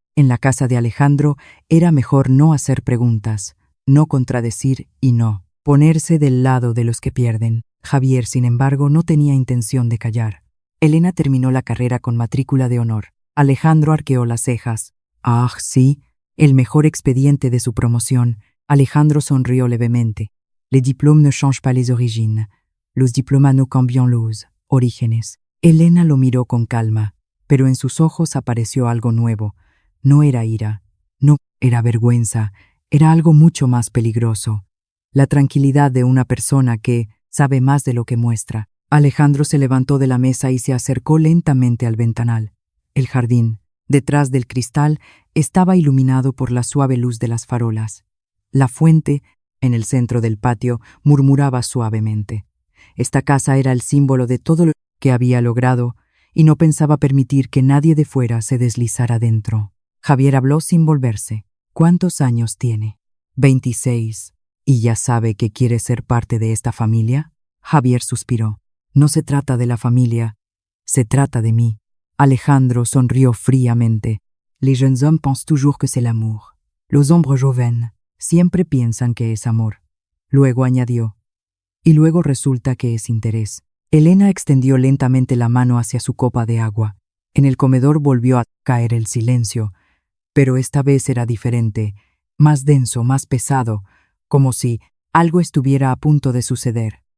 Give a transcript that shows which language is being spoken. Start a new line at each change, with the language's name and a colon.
Spanish: En la casa de Alejandro era mejor no hacer preguntas, no contradecir y no ponerse del lado de los que pierden. Javier, sin embargo, no tenía intención de callar. Elena terminó la carrera con matrícula de honor. Alejandro arqueó las cejas. «Ah, sí, el mejor expediente de su promoción». Alejandro sonrió levemente.
French: «Les diplômes ne changent pas les origines.
Spanish: Los diplomas no cambian los orígenes». Elena lo miró con calma, pero en sus ojos apareció algo nuevo. No era ira, no era vergüenza, era algo mucho más peligroso. La tranquilidad de una persona que sabe más de lo que muestra. Alejandro se levantó de la mesa y se acercó lentamente al ventanal. El jardín, detrás del cristal, estaba iluminado por la suave luz de las farolas. La fuente, en el centro del patio, murmuraba suavemente. Esta casa era el símbolo de todo lo que había logrado y no pensaba permitir que nadie de fuera se deslizara dentro. Javier habló sin volverse. ¿Cuántos años tiene? 26. ¿Y ya sabe que quiere ser parte de esta familia? Javier suspiró. No se trata de la familia, se trata de mí. Alejandro sonrió fríamente.
French: Les jeunes hommes pensent toujours que c'est l'amour.
Spanish: Los hombres jóvenes siempre piensan que es amor. Luego añadió. Y luego resulta que es interés. Elena extendió lentamente la mano hacia su copa de agua. En el comedor volvió a caer el silencio, pero esta vez era diferente, más denso, más pesado, como si algo estuviera a punto de suceder.